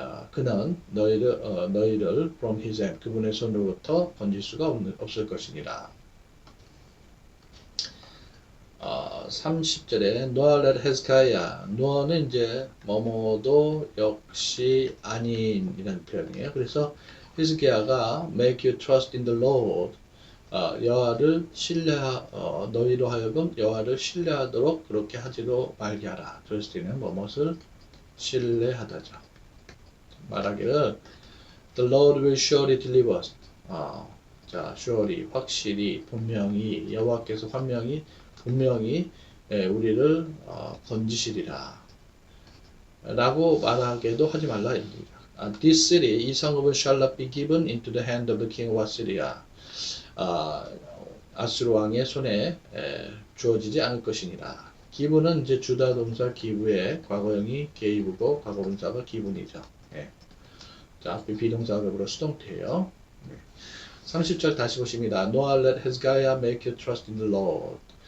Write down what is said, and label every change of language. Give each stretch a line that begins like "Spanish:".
Korean: 그는 너희를
English: from his hand
Korean: 그분의 손으로부터 건질 수가 없을 것이니라. 30절에
English: Nor let Hezekiah.
Korean: Nor는 이제 뭐뭐도 역시 아닌이라는 표현이에요. 그래서 히스기야가
English: make you trust in the Lord.
Korean: 여호와를 너희로 하여금 여호와를 신뢰하도록 그렇게 하지도 말게 하라. 그럴 때는 뭐뭇을 신뢰하다죠. 말하기를
English: The Lord will surely deliver us.
Korean: 자, surely 확실히 분명히 여호와께서 분명히 우리를 건지시리라. 라고 말하게도 하지 말라.
English: This city,
Korean: 이 성읍은
English: shall not be given into the hand of the king of Assyria.
Korean: 아수르 왕의 손에 주어지지 않을 것이니라. 기부는 이제 주다 동사 기부의 과거형이 게이브고 과거분사가 기분이죠. 자, 앞에 비동사격으로 수동태예요. 30절 다시 보십니다.
English: Nor let Hezekiah make you trust in the Lord.